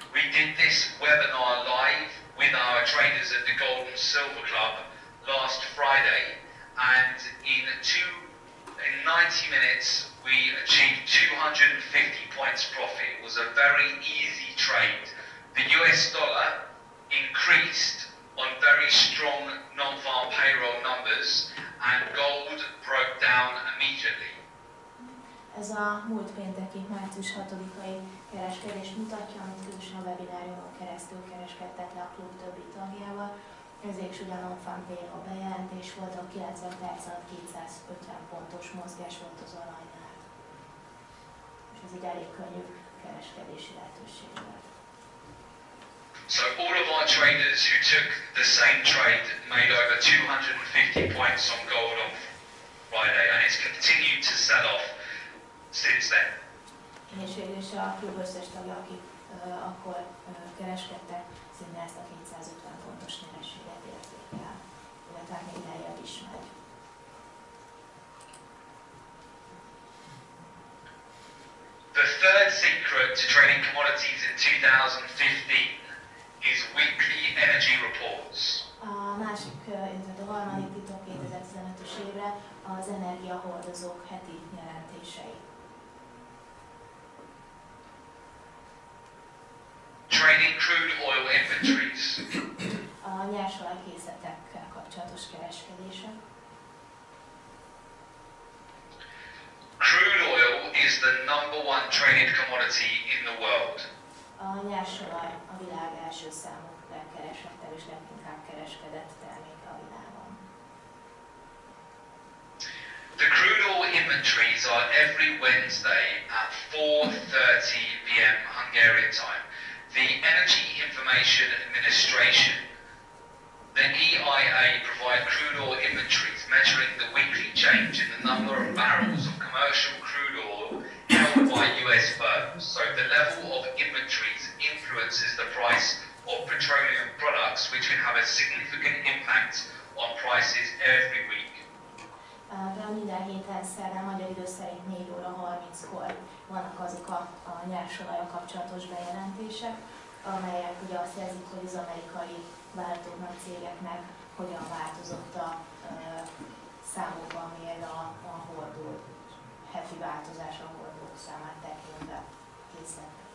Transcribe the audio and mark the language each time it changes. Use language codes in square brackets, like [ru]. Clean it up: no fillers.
[en] We did this webinar live with our traders at the Gold and Silver Club last Friday, and in 90 minutes we achieved 250 points profit. It was a very easy trade. The US dollar increased on very strong non-farm payroll numbers, and gold broke down immediately. [hu] Ez a múlt pénteki március 6-ai kereskedést mutatja, amit közösen a webináriumon keresztül kereskedtek le a klub többi tagjával. Ezért is ugyan non-farm payroll bejelentés volt, a 90 perc alatt 250 pontos mozgás volt az aranynál. És ez egy elég könnyű kereskedési lehetőség volt. [en] So all of our traders who took the same trade made over 250 points on gold on Friday, and it's continued to sell off since then. [hu] És végül is a klub összes tagja, akik akkor kereskedtek, szinte ezt a 250 pontos nyereséget érték el, illetve még lejjebb is megy. [en] The third secret to trading commodities in 2015 is weekly energy reports. [hu] A másik, illetve a harmadik titok 2015-ös évre az energiahordozók heti jelentései. [en] Trading crude oil inventories. [hu] A nyersolajkészletekkel kapcsolatos kereskedése. [en] Crude oil is the #1 traded commodity in the world. [hu] A nyersolaj a világ első számú legkeresettebb és leginkább kereskedett terméke a világon. [en] The crude oil inventories are every Wednesday at 4:30 p.m. Hungarian time. The Energy Information Administration, the EIA, provide crude oil inventories measuring the weekly change in the number of barrels of commercial crude oil held by US firms. So the level of inventories influences the price of petroleum products, which can have a significant impact on prices every week. [hu] Minden héten szerdán magyar idő szerint 4 óra 30-kor vannak azok a nyersolajjal kapcsolatos bejelentések, amelyek ugye azt jelzik, hogy az amerikai vállalatoknak, cégeknek hogyan változott a számokban mér a hordó, heti változás a hordók számát tekintve készlet.